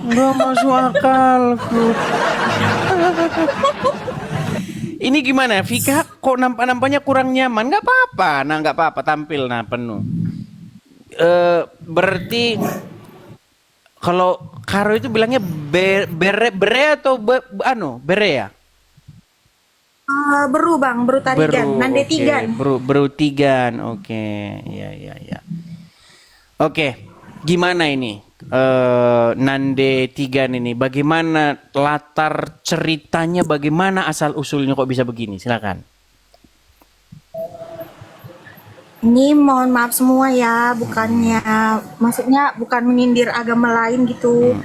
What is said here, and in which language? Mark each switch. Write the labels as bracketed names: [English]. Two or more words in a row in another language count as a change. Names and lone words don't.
[Indonesian] Nggak masuk akalku. Ini gimana, Vika? Kok nampaknya kurang nyaman? Nggak apa-apa, nggak apa-apa tampil penuh. Berarti kalau Karo itu bilangnya bere atau bere ya? Beru Bang, beru tarigan, nande okay. tigan. Beru tigan, oke, ya. Oke, gimana ini Nande Tigan ini? Bagaimana latar ceritanya? Bagaimana asal usulnya kok bisa begini? Silakan. Ini mohon maaf semua ya, maksudnya bukan menyindir agama lain gitu.